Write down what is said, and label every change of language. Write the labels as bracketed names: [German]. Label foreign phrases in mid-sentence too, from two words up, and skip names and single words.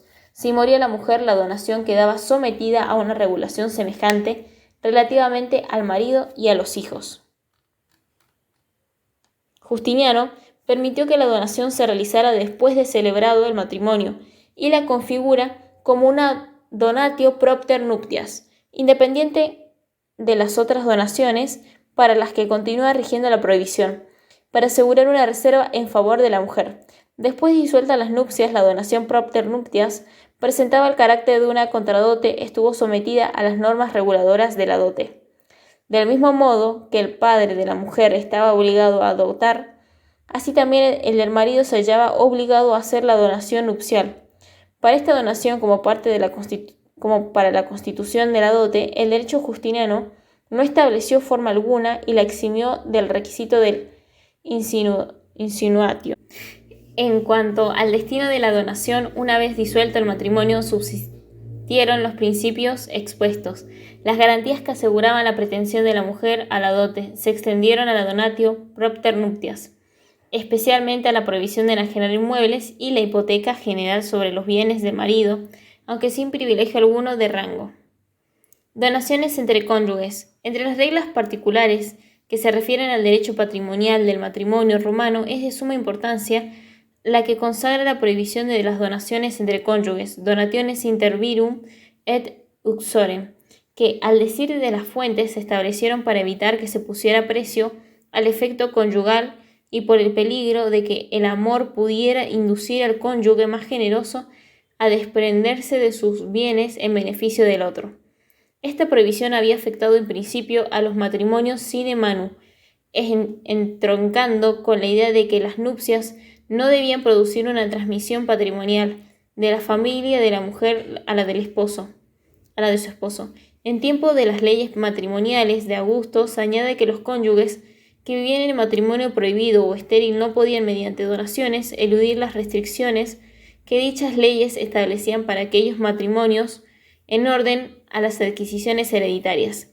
[Spanish] Si moría la mujer, la donación quedaba sometida a una regulación semejante relativamente al marido y a los hijos. Justiniano permitió que la donación se realizara después de celebrado el matrimonio y la configura como una [Latin] donatio propter nuptias, [Spanish] independiente de las otras donaciones para las que continúa rigiendo la prohibición, para asegurar una reserva en favor de la mujer. Después de disueltas las nupcias, la donación [Latin] propter nuptias [Spanish] presentaba el carácter de una contradote, estuvo sometida a las normas reguladoras de la dote. Del mismo modo que el padre de la mujer estaba obligado a dotar, así también el del marido se hallaba obligado a hacer la donación nupcial. Para esta donación, como para la constitución de la dote, el derecho justiniano no estableció forma alguna y la eximió del requisito del insinuatio. En cuanto al destino de la donación, una vez disuelto el matrimonio, subsistieron los principios expuestos. Las garantías que aseguraban la pretensión de la mujer a la dote se extendieron a la [Latin] donatio propter nuptias, [Spanish] especialmente a la prohibición de enajenar inmuebles y la hipoteca general sobre los bienes del marido, aunque sin privilegio alguno de rango. Donaciones entre cónyuges. Entre las reglas particulares que se refieren al derecho patrimonial del matrimonio romano es de suma importancia la que consagra la prohibición de las donaciones entre cónyuges, [Latin] donationes inter virum et uxorem, [Spanish] que, al decir de las fuentes, se establecieron para evitar que se pusiera precio al efecto conyugal y por el peligro de que el amor pudiera inducir al cónyuge más generoso a desprenderse de sus bienes en beneficio del otro. Esta prohibición había afectado en principio a los matrimonios [Latin] sine manu, [Spanish] entroncando con la idea de que las nupcias no debían producir una transmisión patrimonial de la familia de la mujer a la del esposo, a la de su esposo. En tiempo de las leyes matrimoniales de Augusto se añade que los cónyuges que vivían en matrimonio prohibido o estéril no podían, mediante donaciones, eludir las restricciones que dichas leyes establecían para aquellos matrimonios en orden a las adquisiciones hereditarias.